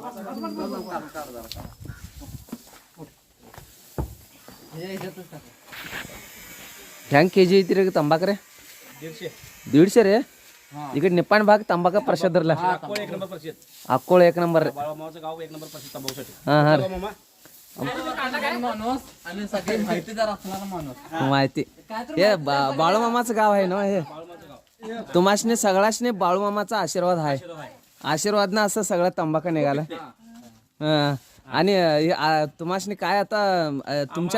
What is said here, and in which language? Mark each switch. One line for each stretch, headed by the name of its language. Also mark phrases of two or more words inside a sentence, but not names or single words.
Kannada: ಹೆಂಗೆ ಕೆ ಜಿ ಐತಿ ರೀ ತಂಬಾಕು ರೀ? 150 ರೀ? ಈ ಕಡೆ ನಿಪ್ಪಾಣಿ ಭಾಗ ತಂಬಾಕ ಪ್ರಸಿದ್ಧರಲ್ಲ? ಅಕ್ಕೋಳ
Marathi: एक नंबर
Kannada: ರೀ. ಹಾಂ ಹಾಂ ರೀ,
Marathi: माहिती हे बाळूमामाचं गाव आहे ना हे? तुम्हासनी सगळ्यासनी बाळूमामाचा आशीर्वाद आहे. आशीर्वाद ना असं सगळं तंबाखू निघाला. आणि तुम्हासनी काय आता तुमच्या